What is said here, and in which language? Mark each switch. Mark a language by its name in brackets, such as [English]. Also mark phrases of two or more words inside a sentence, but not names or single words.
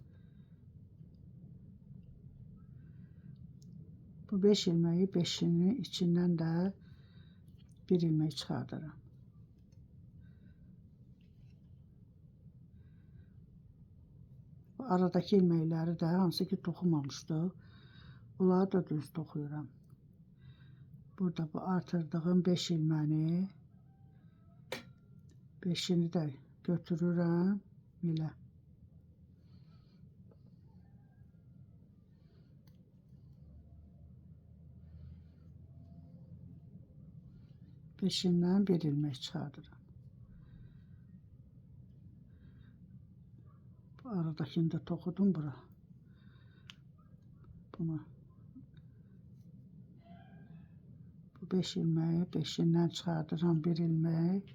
[Azerbaijani] Bu 5 ilmeği 5'ini içinden de bir ilmek çıxardıram. Bu aradaki ilməkləri də hansı ki toxumamışdıq, onları da düz toxuyuram. Burada bu artırdığım 5 ilməni 5'ini də götürürəm belə. Beşindən bir ilmek çıxardıram. Bu aradakini de toxudum bura. Bunu bu 5 ilmeği 5'indən çıxardıram bir ilmek.